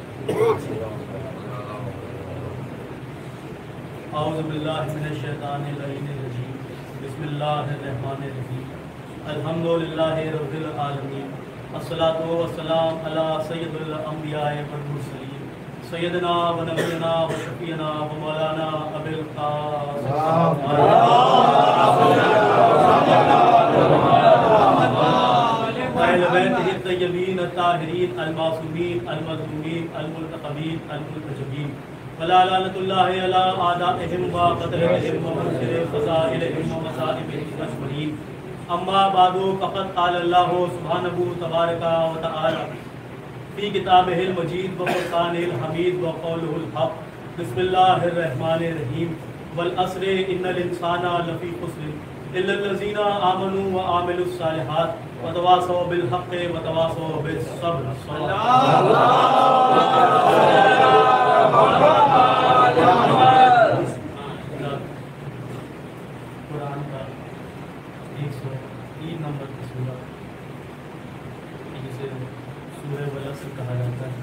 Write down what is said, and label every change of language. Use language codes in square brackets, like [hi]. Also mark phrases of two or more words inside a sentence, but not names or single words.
[ar] اعوذ باللہ من الشیطان الرجیم بسم اللہ الرحمن الرحیم الحمدللہ رب العالمین الصلاۃ والسلام علی سید الانبیاء والمرسلین سیدنا و نبینا و شفیعنا و مولانا ابی القاسم اہل بیت الطیبین الطاہرین المعصومین المظلومین المنتخبین المنتجبین ولا لعنۃ اللہ علی اعدائہم و قتلہم و منکر فضائلہم و مصائبہم اجمعین اما بعد فقد قال اللہ سبحانہ تبارک و تعالی فی کتابہ المجید و فرقانہ الحمید و قولہ الحق بسم اللہ الرحمن الرحیم والعصر ان الانسان لفی خسر الا الذین آمنوا وعملوا الصالحات وتواصوا بالحق وتواصوا بالصبر [ur] قرآن کا 103 نمبر کی سورہ جسے سورہ والعصر کہا جاتا ہے.